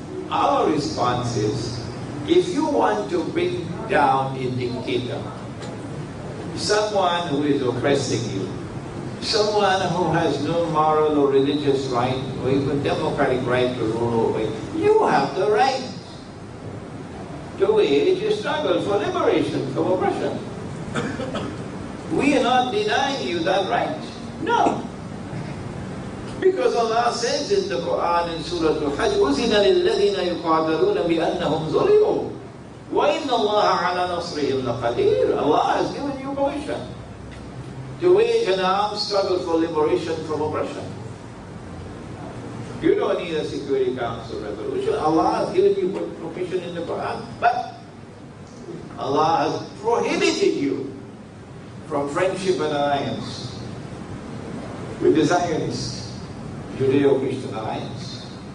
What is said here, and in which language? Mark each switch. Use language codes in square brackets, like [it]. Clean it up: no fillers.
[en] Our response is, if you want to bring down a dictator, someone who is oppressing you, someone who has no moral or religious right or even democratic right to rule over you, you have the right to wage a struggle for liberation from oppression. We are not denying you that right. No. Because Allah says in the Quran in Surah Al-Hajj, [ar] أُذِنَ لِلَّذِينَ يُقَاتَلُونَ بِأَنَّهُمْ ظُلِمُوا وَإِنَّ اللَّهَ عَلَى نَصْرِهِمْ لَقَدِيرٌ. [en] Allah has given you permission to wage an armed struggle for liberation from oppression. You don't need a Security Council resolution. Allah has given you permission in the Quran, but Allah has prohibited you from friendship and alliance with the Zionists, Judeo-Christian alliance.